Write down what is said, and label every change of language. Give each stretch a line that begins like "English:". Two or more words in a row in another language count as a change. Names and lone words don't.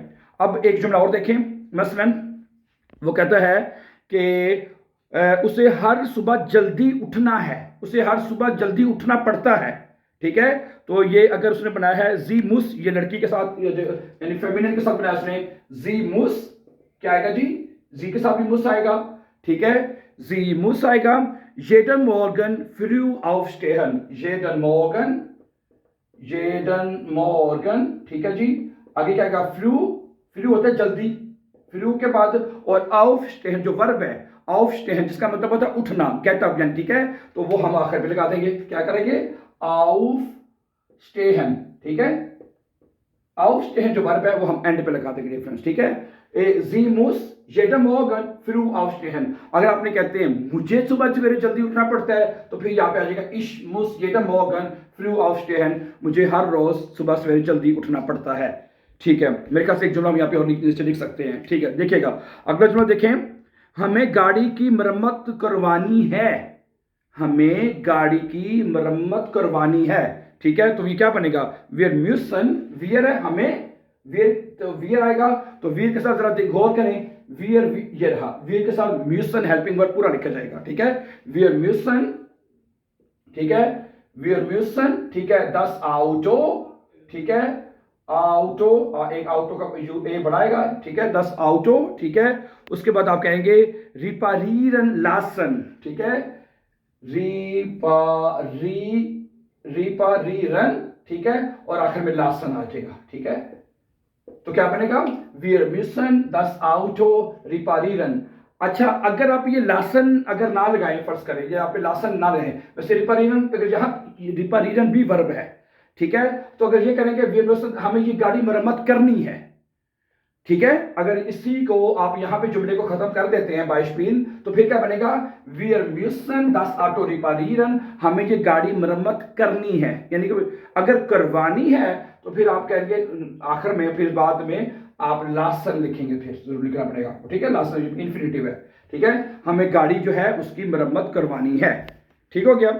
Hindi: अब एक जुमला और देखें, मसलन वो कहता है कि उसे हर सुबह जल्दी उठना है, उसे हर सुबह जल्दी उठना पड़ता है, ठीक है। तो ये अगर उसने बनाया है
German: sie muss,
Hindi: ये लड़की के साथ यानी फेमिनिन के साथ बनाया उसने,
German: sie muss
Hindi: क्या आएगा जी, जी के साथ भी मुस आएगा, ठीक है,
German: sie muss
Hindi: आएगा।
German: jeden Morgen früh aufstehen, jeden Morgen, jeden Morgen,
Hindi: ठीक है जी। आगे क्या आएगा, फ्रू, फ्रू होता है जल्दी, फ्रू के बाद और aufstehen जो वर्ब है, aufstehen जिसका मतलब होता है उठना,
English: get up
Hindi: यानी, ठीक है, तो वो हम आखिर पे लगा देंगे, क्या करेंगे, aufstehen, ठीक है, aufstehen जो वर्ब है वो हम एंड पे लगा देंगे रेफरेंस, ठीक है।
German: Sie muss jeden Morgen früh aufstehen,
Hindi: अगर आपने कहते हैं मुझे सुबह सवेरे जल्दी उठना पड़ता है तो फिर यहाँ पे आ जाएगा
German: ich muss jeden Morgen früh aufstehen,
Hindi: मुझे हर रोज सुबह सवेरे जल्दी उठना पड़ता है, ठीक है। मेरे ख्याल से एक जुमला हम यहाँ पे और लिख सकते हैं, ठीक है। देखिएगा अगला जुमला देखें, हमें गाड़ी की मरम्मत करवानी है, हमें गाड़ी की मरम्मत करवानी है, ठीक है। तो ये क्या बनेगा,
German: wir müssen,
Hindi: wir है हमें, wir तो wir आएगा, तो wir के साथ जरा गौर करें, wir ये रहा, wir के साथ müssen
English: helping verb
Hindi: पूरा लिखा जाएगा, ठीक है,
German: wir müssen,
Hindi: ठीक है,
German: wir müssen,
Hindi: ठीक है,
German: das Auto,
Hindi: ठीक है, ऑटो, एक ऑटो का यू ए बढ़ाएगा, ठीक है,
German: das Auto,
Hindi: ठीक है। उसके बाद आप कहेंगे
German: reparieren lassen,
Hindi: ठीक है, रिपारीरन, ठीक है, और आखिर में लासन आ जाएगा, ठीक है। तो क्या बनेगा,
German: wir müssen das Auto reparieren।
Hindi: अच्छा, अगर आप ये लासन अगर ना लगाएं, फर्ज करें ये आप पे लासन ना रहे, वैसे रिपारीरन, अगर यहाँ रिपारीरन भी वर्ब है, ठीक है, तो अगर ये करेंगे
German: wir müssen,
Hindi: हमें ये गाड़ी मरम्मत करनी है, ठीक है। अगर इसी को आप यहां पे जुमले को खत्म कर देते हैं बाइस्पील, तो फिर क्या बनेगा,
German: wir müssen das Auto reparieren,
Hindi: हमें ये गाड़ी मरम्मत करनी है, यानी कि अगर करवानी है तो फिर आप कहेंगे आखिर में, फिर बाद में आप लासन लिखेंगे, फिर जरूर लिखना पड़ेगा आपको, ठीक है, लासन इन्फिनिटिव है, ठीक है, हमें गाड़ी जो है उसकी मरम्मत करवानी है, ठीक हो गया।